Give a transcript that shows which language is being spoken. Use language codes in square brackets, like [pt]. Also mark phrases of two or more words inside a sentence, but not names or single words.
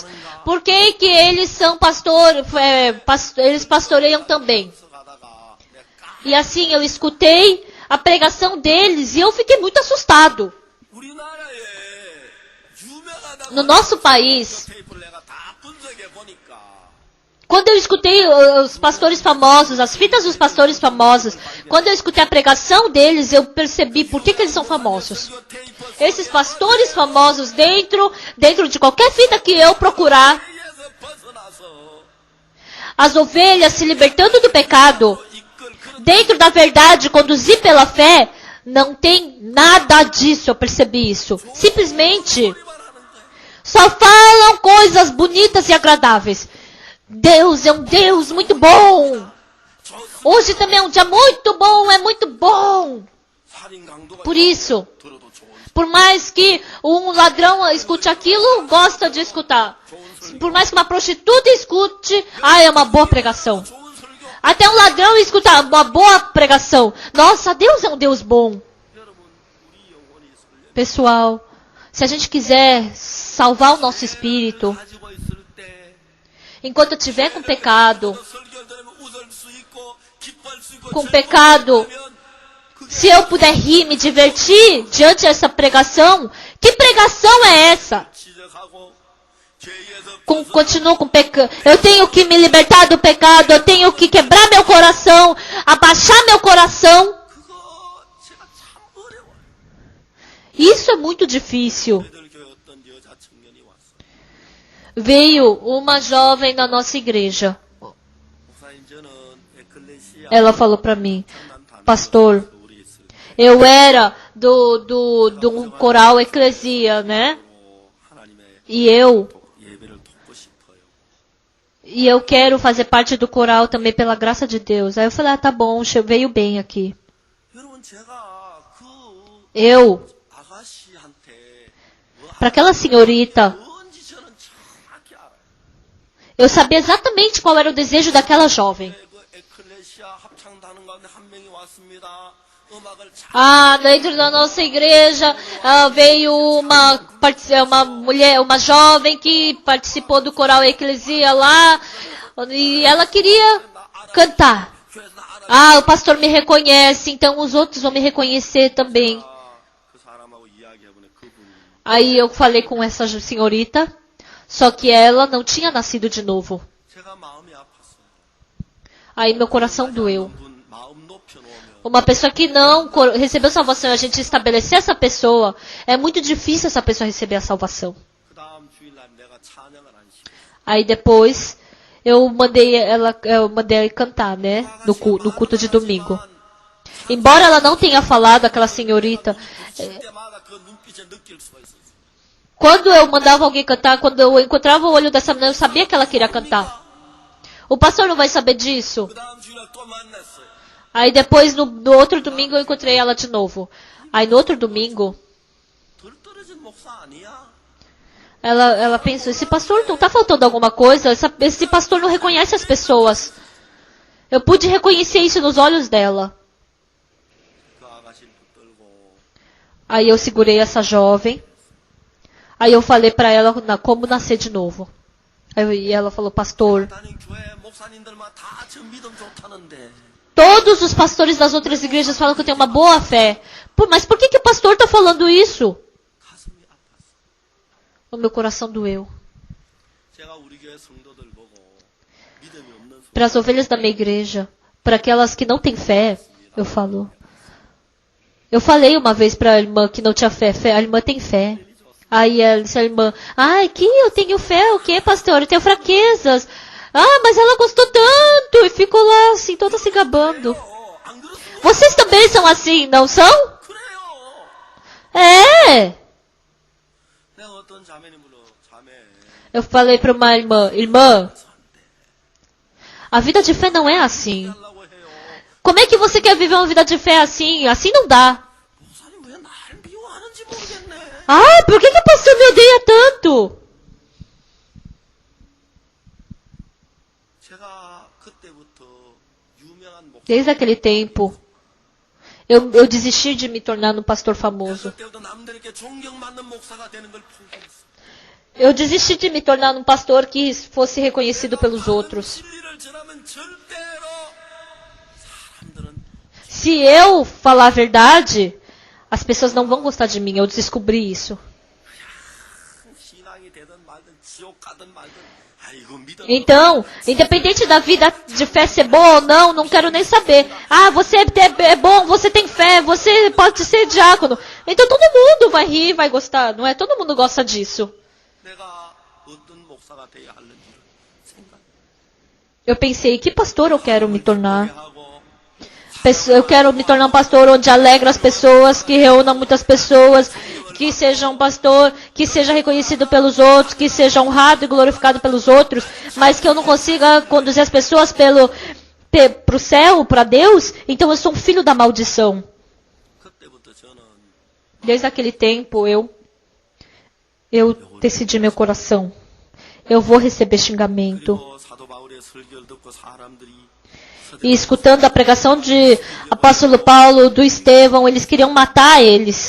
[pt] Por que eles são eles pastoreiam também? [ko] 가다가 내가 [pt] E assim eu escutei a pregação deles e eu fiquei muito assustado. [ko] 우리나라에 유명하다고 [pt] No nosso país, [ko] 테이프를 내가 다 분석해 보니까 [pt] quando eu escutei os pastores famosos, as fitas dos pastores famosos, quando eu escutei a pregação deles, eu percebi por que eles são famosos. [ko] 설교 테이프 [pt] Esses pastores famosos, dentro de qualquer fita que eu procurar, [ko] 에서 벗어나서 [pt] as ovelhas se libertando do pecado, [ko] 이끌 그런 [pt] dentro da verdade, conduzir pela fé, não tem nada disso, eu percebi isso. Simplesmente, [ko] 소리만 하는 거야. [pt] só falam coisas bonitas e agradáveis. Deus é um Deus muito bom. Hoje também é um dia muito bom, é muito bom. [ko] 살인 강도가 [pt] Por isso, [ko] 들어도 좋은 [pt] por mais que um ladrão escute aquilo, gosta de escutar. Por mais que uma prostituta escute, é uma boa pregação. [ko] 좋은 설교. [pt] Até um ladrão escuta uma boa pregação. Nossa, Deus é um Deus bom. [ko] 여러분 우리 영혼이 설려 [pt] Pessoal, se a gente quiser salvar o nosso espírito, [ko] 가지고 있을 때 [pt] enquanto eu estiver com pecado, [ko] 설교를 들으면 웃을 수 있고 기뻐할 수 있고 [pt] com pecado, se eu puder rir, me divertir diante dessa pregação, que pregação é essa? [ko] 지적하고 죄에서 [pt] Continuo com pecado. Eu tenho que me libertar do pecado, eu tenho que quebrar meu coração, abaixar meu coração. [ko] 그거 [pt] Isso é muito difícil. [ko] 애들교회 어떤 여자 청년이 왔어. [pt] Veio uma jovem na nossa igreja. [ko] 목사님 저는 에클레시아 [pt] Ela falou para mim, [ko] 장난 [pt] pastor, [ko] 우리 있을 때 [pt] eu era do coral Eclesia, né? [ko] 하나님의 [pt] E eu [ko] 예배를 돕고 싶어요. [pt] quero fazer parte do coral também pela graça de Deus. Aí eu falei, tá bom, veio bem aqui. [ko] 여러분 제가 그 [pt] Eu, [ko] 아가씨한테 [pt] para aquela senhorita, [ko] 뭔지 저는 정확히 알아요. [pt] eu sabia exatamente qual era o desejo daquela jovem. [ko] 그 에클레시아 합창단원 가운데 한 명이 왔습니다. 음악을 잘 [pt] Dentro da nossa igreja veio uma mulher, uma jovem que participou do coral Eclesia lá e ela queria cantar. [ko] 교회에서 알아. [pt] O pastor me reconhece, então os outros vão me reconhecer também. [ko] 그 사람하고 이야기해보니 그분이 [pt] Aí eu falei com essa senhorita, só que ela não tinha nascido de novo. [ko] 제가 마음이 아팠어요. [pt] Aí meu coração doeu. [ko] 분 마음 높여놓으면 [pt] Uma pessoa que não recebeu salvação, a gente estabelecer essa pessoa, é muito difícil essa pessoa receber a salvação. [ko] 그 다음 주일날 내가 찬양을 안 시켰어요. [pt] Aí depois eu mandei ela cantar, né, no culto de domingo. Embora ela não tenha falado, aquela senhorita, [ko] 그때마다 그 눈빛에 느낄 수가 있었어요. [pt] quando eu mandava alguém cantar, quando eu encontrava o olho dessa menina, eu sabia que ela queria cantar. O pastor não vai saber disso. [ko] 그 다음 주일날 또 만났어요. [pt] Aí depois, no outro domingo, eu encontrei ela de novo. Aí no outro domingo, [ko] 덜 떨어진 목사 아니야? [pt] ela pensou, esse pastor não tá faltando alguma coisa? Esse pastor não reconhece as pessoas. Eu pude reconhecer isso nos olhos dela. [ko] 그 아가씨를 붙들고 [pt] Aí eu segurei essa jovem. Aí eu falei pra ela como nascer de novo. E ela falou, pastor, [ko] 다닌 교회 목사님들만 다 저 믿음 좋다는데 [pt] todos os pastores das outras igrejas falam que eu tenho uma boa fé. Mas por que o pastor está falando isso? [ko] 가슴이 아팠어. [pt] O meu coração doeu. [ko] 제가 우리 교회 성도들 보고 믿음이 없는 [pt] Para as ovelhas da minha igreja, para aquelas que não têm fé, eu falo. Eu falei uma vez para a irmã que não tinha fé, a irmã tem fé. Aí ela disse a irmã, que eu tenho fé, o que, pastor? Eu tenho fraquezas. Mas ela gostou tanto e ficou lá assim, toda se gabando. [ko] 안 그렇습니까? [pt] Vocês também são assim, não são? [ko] 그래요. [pt] É. [ko] 내가 어떤 자매님 불러 자매 [pt] Eu falei para uma irmã, a vida de fé não é assim. [ko] 하려고 해요. [pt] Como é que você quer viver uma vida de fé assim? Assim não dá. [ko] 목사님 왜 날 미워하는지 모르겠네. [pt] Por que o pastor me odeia tanto? [ko] 제가 그때부터 유명한 목사 [pt] Desde aquele tempo, eu desisti de me tornar um pastor famoso. [ko] 그때부터 남들에게 존경받는 목사가 되는 걸 포기했어. [pt] Eu desisti de me tornar um pastor que fosse reconhecido pelos outros. [ko] 진리를 전하면 절대로 사람들은 [pt] Se eu falar a verdade, as pessoas não vão gostar de mim. Eu descobri isso. [ko] 신앙이 되든 말든 지옥 가든 말든 아이고 믿어. [pt] Então, independente da vida de fé ser boa ou não, não quero nem saber. Você é bom, você tem fé, você pode ser diácono. Então todo mundo vai rir, vai gostar, não é? Todo mundo gosta disso. [ko] 내가 어떤 목사가 되어야 하는지를 생각. [pt] Eu pensei, que pastor eu quero me tornar? [ko] 하고 [pt] Eu quero me tornar um pastor onde alegra as pessoas, que reúna muitas pessoas, que seja um pastor que seja reconhecido pelos outros, que seja honrado e glorificado pelos outros, mas que eu não consiga conduzir as pessoas pro céu, para Deus. Então eu sou um filho da maldição. [ko] 그때부터 저는 [pt] Desde aquele tempo eu decidi meu coração. Eu vou receber xingamento. [ko] 그리고 사도 바울의 설교를 듣고 사람들이 [pt] E escutando a pregação de apóstolo Paulo, do Estevão, eles queriam matar eles.